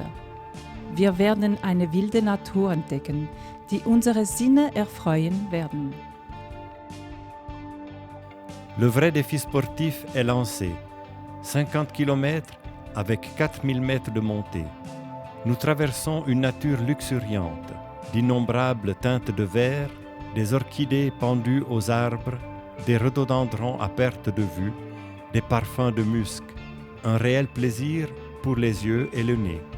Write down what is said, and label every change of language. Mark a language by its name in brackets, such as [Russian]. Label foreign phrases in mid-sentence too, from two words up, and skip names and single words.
[German] Wir werden eine wilde Natur entdecken, die unsere Sinne erfreuen werden. [French] Le vrai défi sportif est lancé. 50 km avec 4000 mètres de montée. Nous traversons une nature luxuriante, d'innombrables teintes de vert, des orchidées pendues aux arbres, des rhododendrons à perte de vue, des parfums de musc, un réel plaisir pour les yeux et le nez.